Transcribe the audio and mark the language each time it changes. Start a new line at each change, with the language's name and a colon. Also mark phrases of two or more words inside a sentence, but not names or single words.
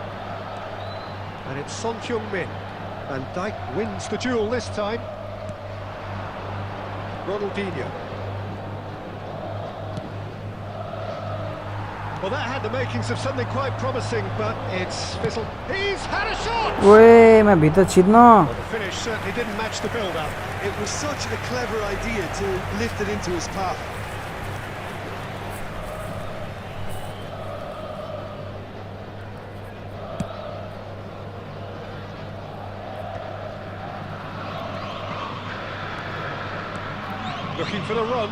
English: And it's Son Heung-min. Van Dijk wins the duel this time. Ronaldinho. Well, that had the makings of something quite promising, but it's fizzled. He's had a shot! ओए मैं भित्र छिर्न Well, the finish certainly didn't match the build-up. It was such a clever idea to lift it into his path. Looking for the run.